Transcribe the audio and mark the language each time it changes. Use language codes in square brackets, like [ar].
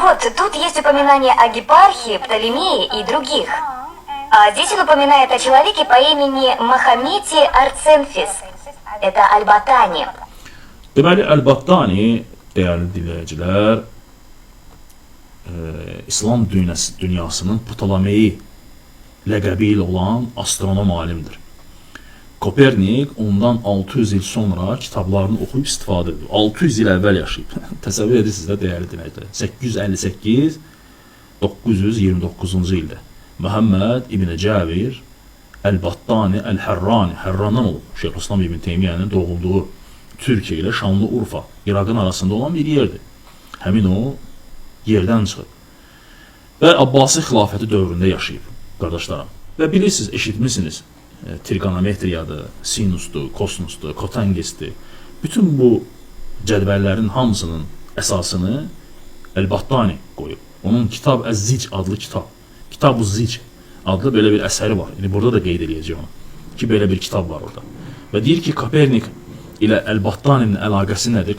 [ru] Вот, тут есть упоминание о Гипархе, Птолемее и других. А здесь он упоминает о человеке по имени Мохаммете Арценфис. Это Аль-Баттани. [az] Deməli, Əl-Battani, dəyərli dinləyicilər, İslam dünyasının Ptolemeyi ləqəbi ilə olan astronom alimdir. Kopernik ondan 600 il sonra kitablarını oxuyub istifadə edir. 600 il əvvəl yaşayıb. Təsəvvür edirsiniz də, dəyərli dinləyicilər. 858 929-cu ildə Məhəmməd İbn Cəbir Əl-Battani Əl-Hərrani, Hərrandan olub. Şeyxülislam İbn Teymiyənin doğulduğu Türkiyə ilə Şanlıurfa, İraqın arasında olan bir yerdir. Həmin o yerdən çıxıb. Və Abbasi xilafəti dövründə yaşayıb, qardaşlarım. Və bilirsiniz, eşitmişsiniz, trigonometriyadır, sinusdur, kosinusdur, kotangesdir. Bütün bu cədvəllərin hamısının əsasını Əl-Battani qoyub. Onun Kitab Əz-Zic adlı kitab, Kitab-ı Zic adlı belə bir əsəri var. Yəni, burada da qeyd edəcək onu, ki, belə bir kitab var orada. Və deyir ki, Kopernik ilə Əl-Battaninin əlaqəsi nədir?